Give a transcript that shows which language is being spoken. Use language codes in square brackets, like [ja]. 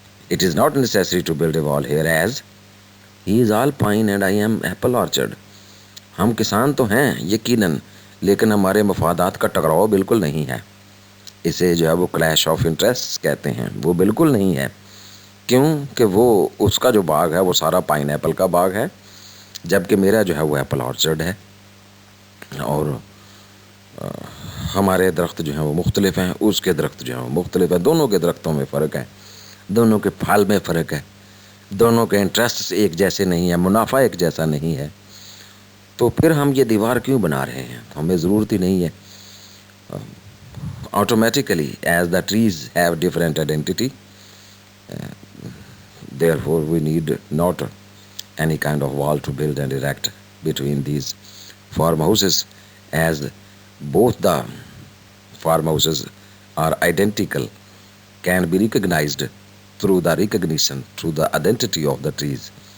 [en] It is not necessary to build a wall here as he is all pine and I am apple orchard. [ur] ہم کسان تو ہیں یقیناً, لیکن ہمارے مفادات کا ٹکراؤ بالکل نہیں ہے. اسے جو ہے وہ کلیش آف انٹرسٹ کہتے ہیں. وہ بالکل نہیں ہے. کیوں کہ وہ اس کا جو باغ ہے وہ سارا پائن ایپل کا باغ ہے, جبکہ میرا جو ہے وہ ایپل آرچرڈ ہے. اور ہمارے درخت جو ہیں وہ مختلف ہیں, اس کے درخت جو ہیں وہ مختلف ہیں. دونوں کے درختوں میں فرق ہے, دونوں کے پھل میں فرق ہے, دونوں کے انٹرسٹ ایک جیسے نہیں ہیں, منافع ایک جیسا نہیں ہے. تو پھر ہم یہ دیوار کیوں بنا رہے ہیں؟ ہمیں ضرورت ہی نہیں ہے. [en] automatically as the trees have different identity, therefore we need not any kind of wall to build and erect between these farmhouses, as both the farmhouses are identical, can be recognized through the recognition, through the identity of the trees,